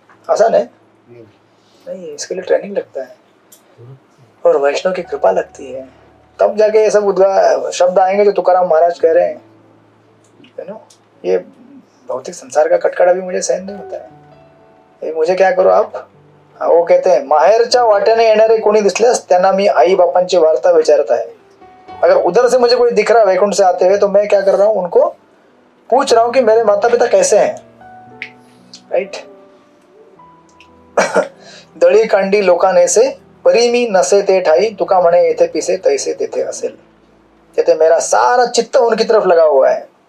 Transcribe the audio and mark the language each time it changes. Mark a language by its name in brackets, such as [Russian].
[Hindi] आसान है नहीं, इसके लिए ट्रेनिंग लगता है और वैष्णव की कृपा लगती है, तब जाके ये सब शब्द आएंगे जो तुकाराम महाराज कह रहे हैं, है ना। ये भौतिक संसार का कटकट अभी मुझे सहन नहीं होता है। ये मुझे क्या करो आप? वो कहते हैं [Marathi] माहेरच्या वाटेने येणारे कोणी दिसल्यास त्यांना मी आई बापांची वार्ता विचारता है। [Hindi] अगर उधर से मुझे कोई दिख रहा है वैकुंठ से आते हुए, तो मैं क्या कर रहा हूँ? उनको पूछ रहा हूँ कि मेरे माता पिता कैसे हैं, राइट। [Marathi] दळी कांडी लोकाने से परी मी नसे ते ठाई, तुका म्हणे येथे पिसे तैसे तेथे असेल। [Hindi] कहते मेरा सारा चित्त उनकी तरफ लगा हुआ है।